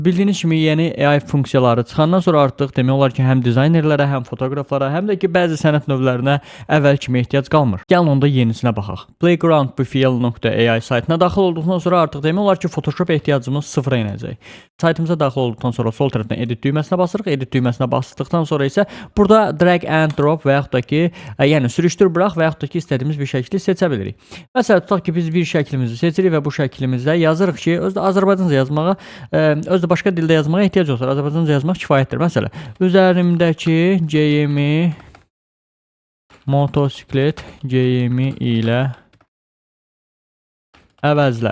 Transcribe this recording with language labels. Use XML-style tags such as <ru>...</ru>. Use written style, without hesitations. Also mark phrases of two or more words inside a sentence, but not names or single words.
<az>Bildiyiniz kimi yeni AI funksiyaları çıxandan sonra artıq demək olar ki, həm dizaynerlərə, həm fotoqraflara, həm də ki, bəzi sənət növlərinə əvvəl kimi ehtiyac qalmır. Gəlin onda yenisinə baxaq. Playgroundbfl.ai saytına daxil olduqdan sonra artıq demək olar ki, Photoshop ehtiyacımız sıfıra enəcək. Saytımıza daxil olduqdan sonra sol tərəfdən edit düyməsinə basırıq. Edit düyməsinə basdıqdan sonra isə burada</az> <en>drag and drop</en> <az>və yaxud da ki, yəni sürüşdür bırax və yaxud da ki, istədiyimiz bir şəkli seçə bilirik. Məsələn, tutaq ki, biz bir şəklimizi seçirik və bu şəklimizdə yazırıq ki, özdə Azərbaycanca yazmağa, özdə başqa dildə yazmağa ehtiyac yoxdur. Azərbaycanca yazmaq kifayətdir. Məsələn, üzərimdəki geyimi motosiklet geyimi ilə əvəzlə.</az>